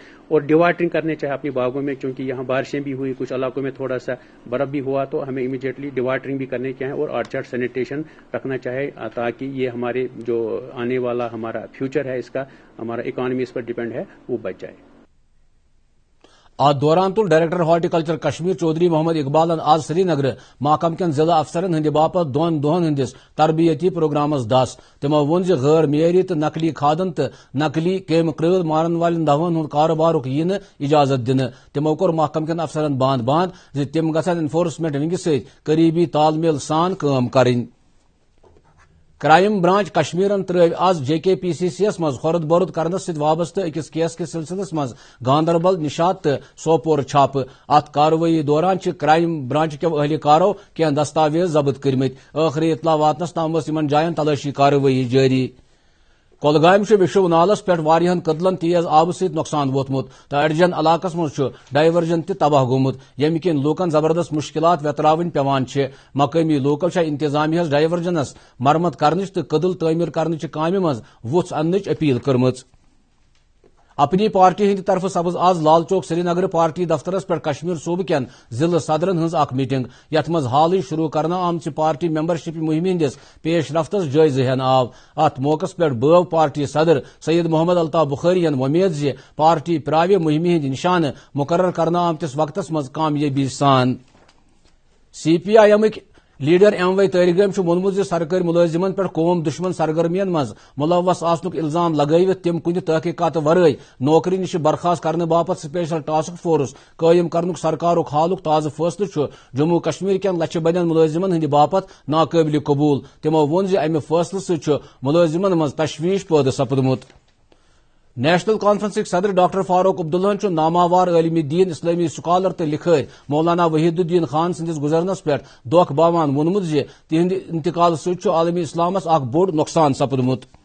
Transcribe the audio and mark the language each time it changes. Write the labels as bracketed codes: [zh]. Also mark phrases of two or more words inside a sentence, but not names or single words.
[ur] اور ڈیواٹرنگ کرنے چاہے اپنی باغوں میں کیونکہ یہاں بارشیں بھی ہوئی کچھ علاقوں میں تھوڑا سا برف بھی ہوا تو ہمیں [en] immediately dewatering [ur] بھی کرنی چاہے اور [en] orchard sanitation [ur] رکھنا چاہے تاکہ یہ ہمارے جو آنے والا ہمارا فیوچر ہے اس کا ہمارا اکانومی اس پر ڈیپینڈ ہے وہ بچ جائے. [ks] ات دوران تل ڈائریکٹر ہارٹیکلچر کشمیر چودھری محمد اقبالن آج سری نگر محکمہ کن ضلع افسرن ہند باپت 2 دہن ہندس تربیتی پروگرامس دس. تمو ون ز غیر معیاری تو نقلی کھادن تو نقلی کیمکل مارن والن دواہن ہند کاروبارک ین اجازت دن. تمو کور محکمہ کن افسرن باند ز تم گژھن [en] enforcement wings [ks] ست قریبی تال میل سان کام کریں. کرائم برانچ کشمیرن ترو آز JKPCC یس مز خورد برد کرنس ست وابستہ اکس کیس کے سلسلس مز گاندربل نشات تو سوپور چھاپ. ات کاروٲیی دوران کرائم برانچ کیو اہلکارو کینٛہہ دستاویز ضبط کرمت. ٲخری اطلاع واتنس تام ٲس جائن تلاشی کاروٲیی جاری. کولگام وشو نالس پہ واریاہن قدلن تیز آب ست نقصان ووتمت تو اڈجن علاقس مز ڈائیورجن تہ تباہ گومت یمہ کن لوکن زبردست مشکلات وتراون پیوان. مقامی لوکو انتظامیہ ڈائیورجنس مرمت کرنچ تو قدل تعمیر کرنچ کامہ مز وُژھ اننچ اپیل کرمت. اپنی پارٹی ہند طرف سپز آز لال چوک سری نگر پارٹی دفترس پہ کشمیر صوبہ کین ضلع صدرن ہز اخ میٹنگ یت مز حال شروع کرنا آمچ [en] party membership [ks] مہم ہندس پیش رفتس جائزہ ہین آو. ات موقع پہ بٲو پارٹی صدر سید محمد الطاف بخاری وۄمید ز پارٹی پراوِ مہم ہند نشانہ مقرر کرنا آمتس وقتس مز کامیابی سان. CPIM لیڈر M.Y. طارق وونمت ز سرکاری ملازمن پہ قوم دشمن سرگرمین مز ملوث آسنک الزام لگٲوِتھ تم کُنہِ تحقیقات ورٲے نوکری نش برخاست کرنے باپت سپیشل ٹاسک فورس قائم کرنک سرکارک حالک تازہ فیصلہ جموں کشمیر کین لچھ بدین ملازمن ہند باپت ناقابل قبول. تمو وون ز امہ فیصلہ ست ملازمن مز تشویش پٲدٕ سپدمت. نیشنل کانفرنسک صدر ڈاکٹر فاروق عبداللہ ناماوار عالم دین اسلامی سکالر تو لکھٲرۍ مولانا وحید الدین خان سندس گزرنس پہ دکھ باوان وونمت ز تہند انتقال ست عالمی اسلامس اخ بوڑ نقصان سپدمت.